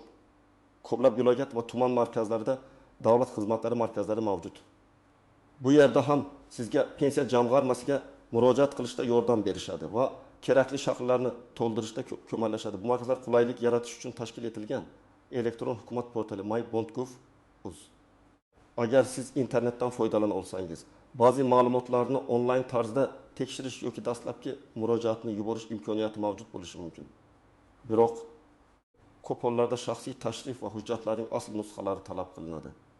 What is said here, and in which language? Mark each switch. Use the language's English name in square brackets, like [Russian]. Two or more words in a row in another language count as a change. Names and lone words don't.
[Uzbek] Ko'plab viloyat va tuman markazlarida davlat xizmatlari markazlari mavjud. Bu yerda ham sizga pensiya jamg'armasiga murojaat qilishda yordam berishadi va kerakli shaxslarni to'ldirishda ko'maklashadi. Bu markazlar qulaylik yaratish uchun tashkil etilgan elektron hukumat portali my.bond.gov.uz. Agar siz internetdan foydalana olsangiz, ba'zi ma'lumotlarni onlayn tarzda tekshirish yoki dastlabki murojaatni yuborish imkoniyati mavjud bo'lishi mumkin. Biroq ko'p hollarda shaxsiy tashrif va hujjatlarning asl nusxalari talab qilinadi.